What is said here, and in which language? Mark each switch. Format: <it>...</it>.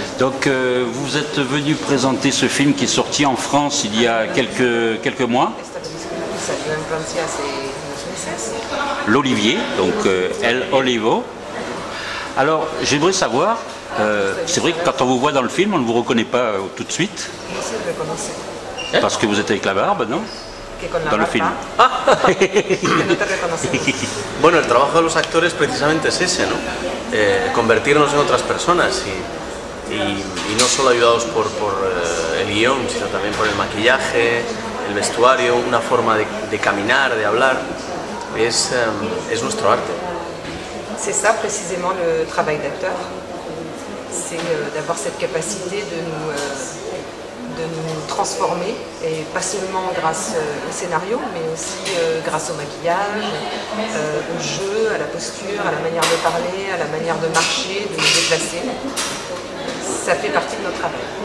<fr>donc vous êtes venu présenter ce film qui est sorti en France il y a quelques mois, L'Olivier, donc El Olivo. Alors j'aimerais savoir, c'est vrai que quand on vous voit dans le film, on ne vous reconnaît pas tout de suite, parce que vous êtes avec la barbe, non? Dans le film.</fr> <es>Bueno, el trabajo de los actores precisamente es ese, ¿no? Convertirnos en otras personas y no solo ayudados por el guión, sino también por el maquillaje, el vestuario, una forma de caminar, de hablar, es nuestro arte.</es> <fr>C'est ça précisément le travail d'acteur, c'est d'avoir cette capacité de nous transformer, et pas seulement grâce au scénario, mais aussi grâce au maquillage, au jeu, à la posture, à la manière de parler, à la manière de marcher, de nous déplacer. Ça fait partie de notre travail.</fr>